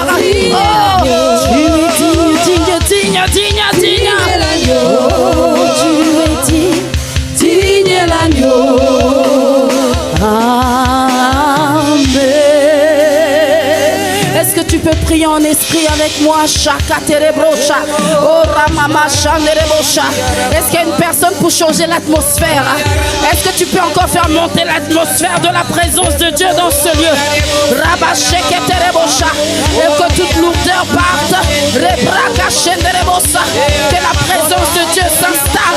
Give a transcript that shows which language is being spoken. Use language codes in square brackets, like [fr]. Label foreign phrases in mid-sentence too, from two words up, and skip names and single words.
[fr] Oh, tu es digne, digne, digne, digne, digne. Oh, tu es digne, digne l'agneau. Amen. Est-ce que tu peux prier en esprit avec moi? Shaka terebrocha, oh ramama chanderebosha. Est-ce qu'il y a une personne pour changer l'atmosphère? Est-ce que tu peux encore faire monter l'atmosphère de la présence de Dieu dans ce lieu? Rabasheke terebosha, et que toute lourdeur parte. Rebraka shenderebosa, que la présence de Dieu s'installe.